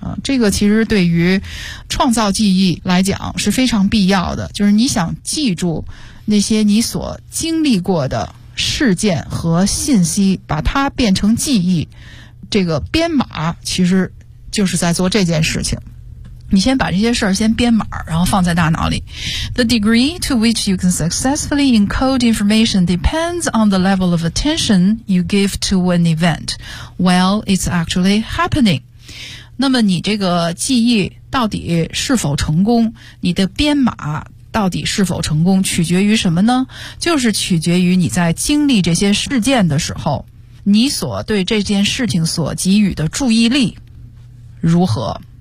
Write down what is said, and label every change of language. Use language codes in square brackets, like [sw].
[zh] 这个其实对于创造记忆来讲是非常必要的，就是你想记住那些你所经历过的事件和信息，把它变成记忆，这个编码其实就是在做这件事情。你先把这些事儿先编码，然后放在大脑里。 [en] The degree to which you can successfully encode information depends on the level of attention you give to an event while it's actually happening。 [zh] 那么你这个记忆到底是否成功，你的编码到底是否成功，取决于什么呢？就是取决于你在经历这些事件的时候，你所对这件事情所给予的注意力如何。